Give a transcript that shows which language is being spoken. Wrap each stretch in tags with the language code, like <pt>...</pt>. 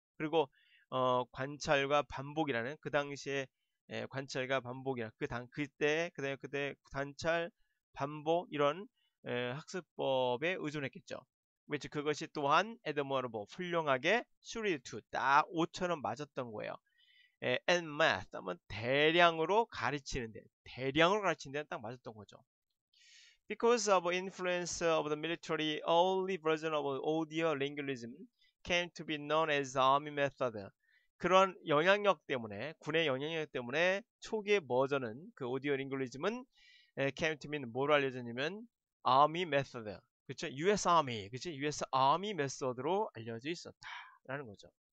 <ko>그리고 관찰과 반복이라는 그 당시에 관찰과 반복이라 그때 관찰 반복 이런 학습법에 의존했겠죠. which 그것이 또한 admirable 훌륭하게</ko> <en>suited to</en> <ko>딱 5처럼 맞았던 거예요. and math 하면 대량으로 가르치는 데는 딱 맞았던 거죠.</ko> <en>Because of influence of the military, early version of audio lingualism came to be known as the army method.</en> <ko>그런 영향력 때문에 군의 영향력 때문에 초기의 버전은 그 오디오 링글리즘은</ko> <en>came to be</en> <ko>뭐로 알려졌냐면</ko> <en>army method.</en> <ko>그렇죠? US Army, 그렇죠? US Army method로 알려져 있었다라는 거죠.</ko>